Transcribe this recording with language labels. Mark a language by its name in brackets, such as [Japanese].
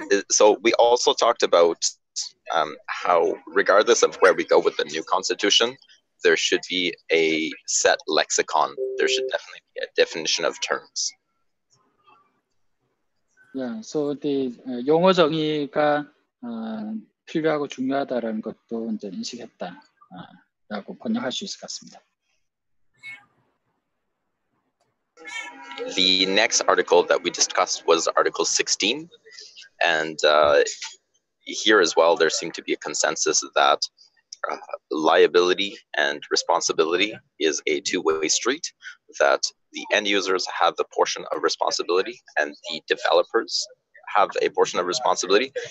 [English] So we also talked about how, regardless of where we go with the new constitution, there should be a set lexicon. There should definitely be a definition of terms. Yeah, so the [Korean] 용어 정의가 필요하고 중요하다라는 것도 이제 인식했다라고 번역할 수 있을 것 같습니다. [English] The next article that we discussed was Article 16, and here as well there seemed to be a consensus that liability and responsibility is a two-way street, that the end users have the portion of responsibility and the developers have a portion of responsibility.